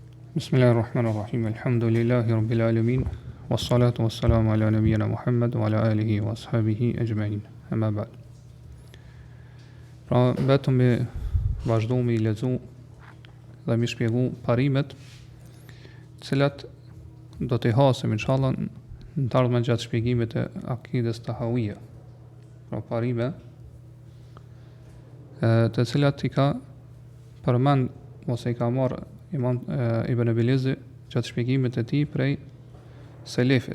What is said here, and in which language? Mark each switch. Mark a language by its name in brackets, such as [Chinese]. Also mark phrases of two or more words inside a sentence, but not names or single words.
[Arabic] بسم الله الرحمن الرحيم. الحمد لله رب العالمين. والصلاة والسلام على نبينا محمد وعلى آله وأصحابه أجمعين. أما بعد. [Albanian] Pra vetëm me vazhdu me i lexu dhe me shpjegu parimet, të cilat do t'i hasim inshallah në të ardhmen gjatë shpjegimit të akides tahawiyya. Pra parime të cilat i ka përmend ose i ka marrë Imam Ibn Abilizi gjatë shpjegimit të tij prej selefit.